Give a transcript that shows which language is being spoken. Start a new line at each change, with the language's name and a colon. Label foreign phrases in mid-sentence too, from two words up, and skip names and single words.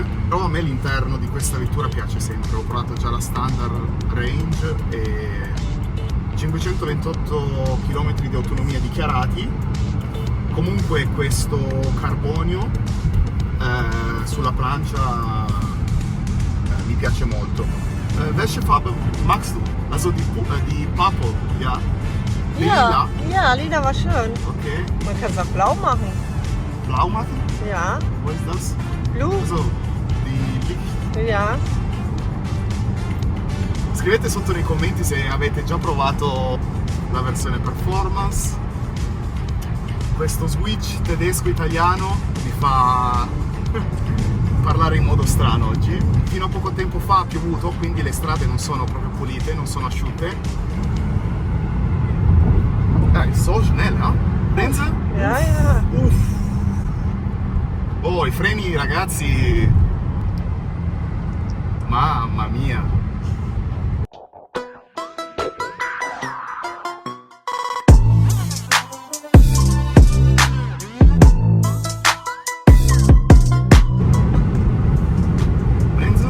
Italian: Però a me l'interno di questa vettura piace sempre. Ho provato già la standard range e 528 km di autonomia dichiarati. Comunque questo carbonio sulla plancia mi piace molto.
German: Welche Farbe magst du? Also die Purple, ja? Ja, ja, lila war schön. Okay. Man kann es auch blau machen. Blau machen? Ja. Wo ist das? Blu? Also, die Licht. Ja.
Italian: Scrivete sotto nei commenti se avete già provato la versione performance. Questo switch tedesco-italiano mi fa parlare in modo strano oggi. Fino a poco tempo fa ha piovuto, quindi le strade non sono proprio pulite, non sono asciutte. Dai,
German: so schnell,
Italian: no? Pensa?
German: Ja, ja. Uff.
Italian: Oh, i freni, ragazzi. Mamma mia. Pensa?